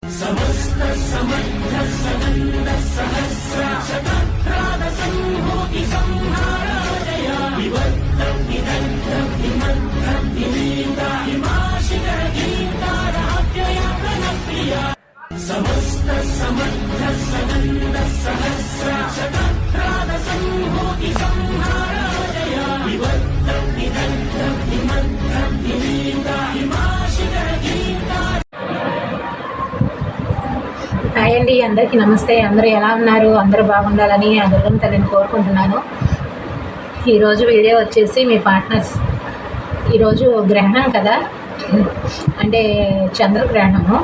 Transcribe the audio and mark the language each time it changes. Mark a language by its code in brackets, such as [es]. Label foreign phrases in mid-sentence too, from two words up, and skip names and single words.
[sa] समस्त समर्थ सनंद सहस्र शतप्राद संभूति संहाराजया विवर्त विदग्ध विमन्त्र विनीता हिमाशिखर गीताराध्यया प्रणप्रिया समस्त समर्थ सनंद सहस्र शतप्राद संभूति संहाराजया विवर्त विदग्ध विमन्त्र विनीता हिमाशिखर गीता। [te] హాయ్ అండి, అందరికీ నమస్తే. అందరూ ఎలా ఉన్నారు? అందరూ బాగుండాలని ఆ దుర్గమ్మ తల్లిని కోరుకుంటున్నాను. ఈరోజు వీడియో వచ్చేసి మీ పార్ట్నర్స్, ఈరోజు గ్రహణం కదా, అంటే చంద్రగ్రహణము.